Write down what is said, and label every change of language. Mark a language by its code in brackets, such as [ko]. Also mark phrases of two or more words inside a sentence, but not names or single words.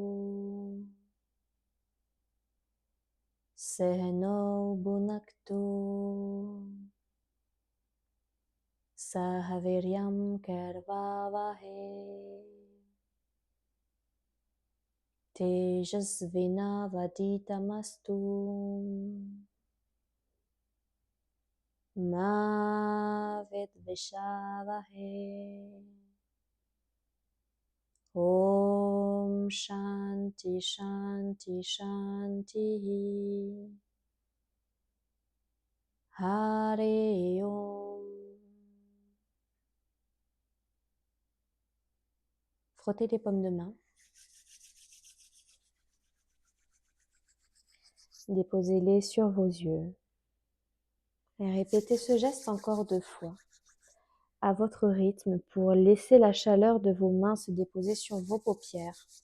[sa] Sehno Bhunaktu Sahaviryam Karvavahe Tejasvina Vaditamastu Ma Vidvishavahe. Om Shanti Shanti Shanti Hare Om. [fr] Frottez les paumes de main. Déposez-les sur vos yeux. Et répétez ce geste encore 2 fois, à votre rythme, pour laisser la chaleur de vos mains se déposer sur vos paupières.